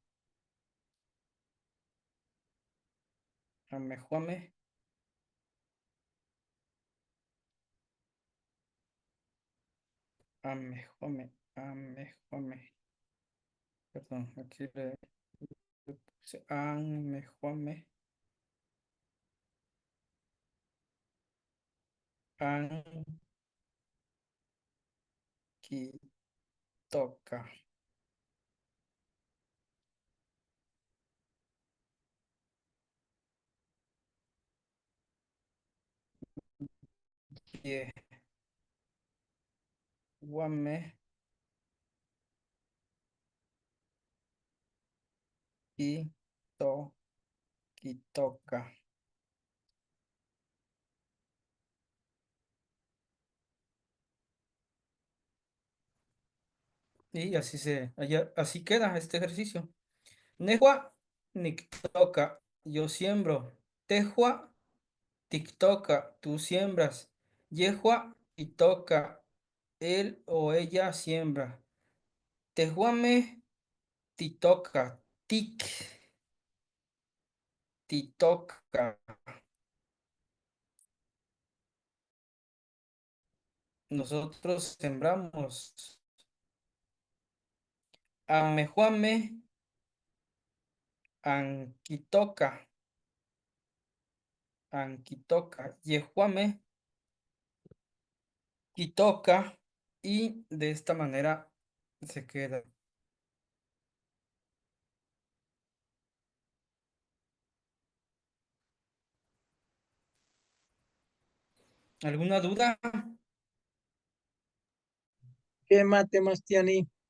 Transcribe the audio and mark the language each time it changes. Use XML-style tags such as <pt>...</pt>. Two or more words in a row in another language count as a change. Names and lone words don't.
<nah>Anmejuame. Anmejuame. Anmejuame.</nah> <es>Perdón, aquí le puse anmejuame.</es> <nah>Anquitoca. Guame. Y to. Quitoca.</nah> <es>Y así queda este ejercicio.</es> <nah>Nejua, nictoca,</nah> <es>yo siembro.</es> <nah>Tejua, tictoca,</nah> <es>tú siembras.</es> <nah>Yehua, toca,</nah> <es>él o ella siembra.</es> <nah>Tejuame, titoca, tic, titoca.</nah> <es>Nosotros sembramos.</es> <nah>amejuame, anquitoca, yejuame, quitoca,</nah> <es>y de esta manera se queda. ¿Alguna duda? ¿Qué mate, Mastiani?</es>